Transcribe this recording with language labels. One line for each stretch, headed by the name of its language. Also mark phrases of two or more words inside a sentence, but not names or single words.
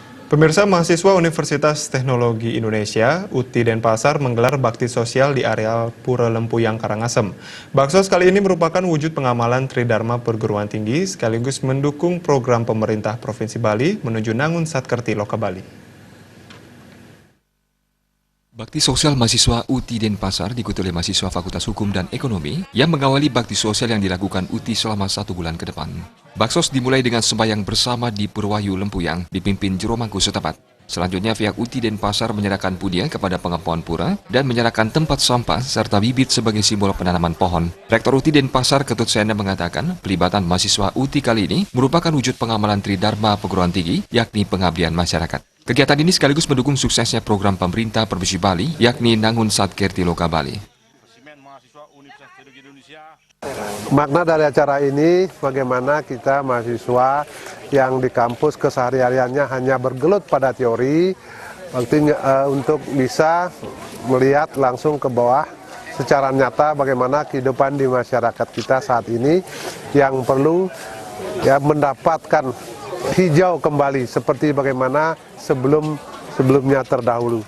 Indonesian: Pemirsa, mahasiswa Universitas Teknologi Indonesia, UTI Denpasar menggelar bakti sosial di areal Pura Lempuyang Karangasem. Baksos kali ini merupakan wujud pengamalan Tridharma Perguruan Tinggi sekaligus mendukung program pemerintah Provinsi Bali menuju Nangun Satkerti Loka Bali. Bakti sosial mahasiswa UTI Denpasar diikuti oleh mahasiswa Fakultas Hukum dan Ekonomi yang mengawali bakti sosial yang dilakukan UTI selama 1 bulan ke depan. Baksos dimulai dengan sembahyang bersama di Purwayu Lempuyang, dipimpin juru mangku setempat. Selanjutnya pihak UTI Denpasar menyerahkan pudia kepada pengepuan pura dan menyerahkan tempat sampah serta bibit sebagai simbol penanaman pohon. Rektor UTI Denpasar Ketut Sena mengatakan pelibatan mahasiswa UTI kali ini merupakan wujud pengamalan Tridharma Perguruan Tinggi, yakni pengabdian masyarakat. Kegiatan ini sekaligus mendukung suksesnya program pemerintah Provinsi Bali, yakni Nangun Satkerti Loka Bali. Makna dari acara ini bagaimana kita mahasiswa yang di kampus kesehariannya hanya bergelut pada teori, untuk bisa melihat langsung ke bawah secara nyata bagaimana kehidupan di masyarakat kita saat ini yang perlu mendapatkan hijau kembali seperti bagaimana sebelumnya terdahulu.